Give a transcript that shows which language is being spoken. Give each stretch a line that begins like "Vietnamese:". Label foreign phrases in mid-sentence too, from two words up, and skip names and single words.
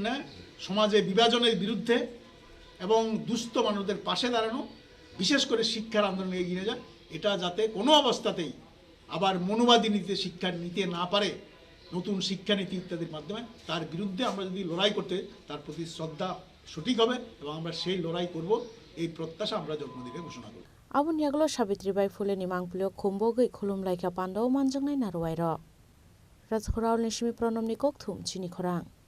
Bangla: সমাজে বিভাজনের বিরুদ্ধে এবং দুস্থ মানুষদের পাশে দাঁড়ানো, বিশেষ করে শিক্ষার আন্দোলনে এগিয়ে যায়, এটা যাতে কোনো অবস্থাতেই আবার মনোবাদী নীতিতে শিক্ষা নিতে না পারে, নতুন শিক্ষানীতি ইত্যাদির মাধ্যমে তার বিরুদ্ধে আমরা যদি লড়াই করতে, তার প্রতি শ্রদ্ধা সঠিক হবে এবং আমরা সেই লড়াই করব, এই প্রত্যাশা আমরা জন্মদিনে ঘোষণা করব।
Kok Borok: Abun yaglo Sabitribai Phule ni mangpulio khumbogai khulumlaika pandau manjangnai naruwairo. Rajkhorao nishimi pronomni kokthum Chini Khorang.